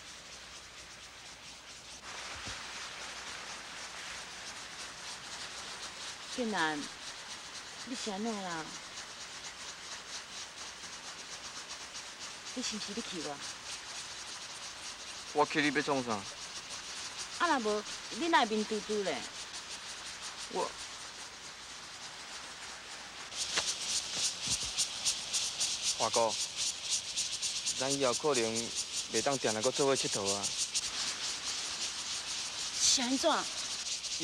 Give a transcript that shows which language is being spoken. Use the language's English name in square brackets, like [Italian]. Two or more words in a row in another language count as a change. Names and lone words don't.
[Min Nan Chinese] 建南，你是安怎啦？你是毋是要去我？我去你要创啥？啊若无，你哪会面嘟嘟咧？我华哥，咱以后可能袂当定来搁做伙佚佗啊。是安怎？